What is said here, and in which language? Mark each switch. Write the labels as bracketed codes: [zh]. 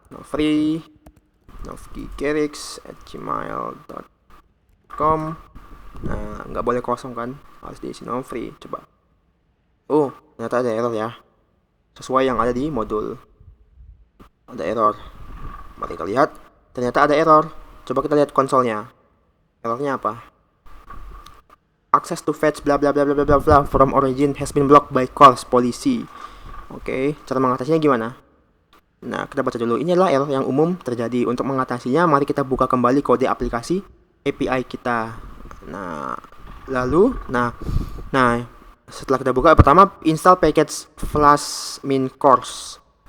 [id] Free novkikerix@gmail.com. Nah, nggak boleh kosong kan, harus diisi free. Coba. Ternyata ada error ya, sesuai yang ada di modul. Ada error. Mari kita lihat. Ternyata ada error. Coba kita lihat konsolnya. Errornya apa? [en] Access to fetch bla bla bla bla bla bla from origin has been blocked by calls policy. [id] Oke, cara mengatasinya gimana? Nah, kita baca dulu. Ini adalah error yang umum terjadi. Untuk mengatasinya, mari kita buka kembali kode aplikasi API kita. Nah, lalu, nah, setelah kita buka, pertama install package flash min course.